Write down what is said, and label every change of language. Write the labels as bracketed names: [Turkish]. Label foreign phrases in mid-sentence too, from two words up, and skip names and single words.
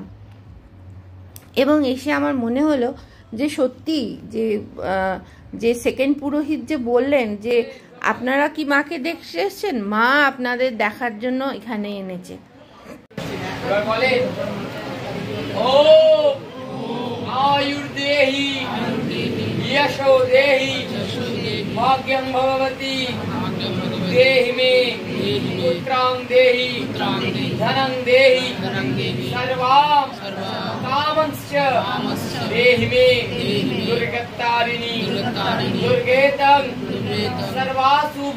[Bangla] এবং এসে আমার মনে হলো যে সত্যি যে সেকেন্ড পুরোহিত যে বললেন যে আপনারা কি মাকে দেখতে এসেছেন, মা আপনাদের দেখার জন্য এখানে এনেছে। এবার বলে ও [Sanskrit] আয়ুর্দেহি यशो देहि भाग्यं भगवती देहि मे पुत्रां देहि धनं देहि सर्वां कामंश्च देहि मे दुर्गतारिणी दुर्गेतं सर्वाशुभ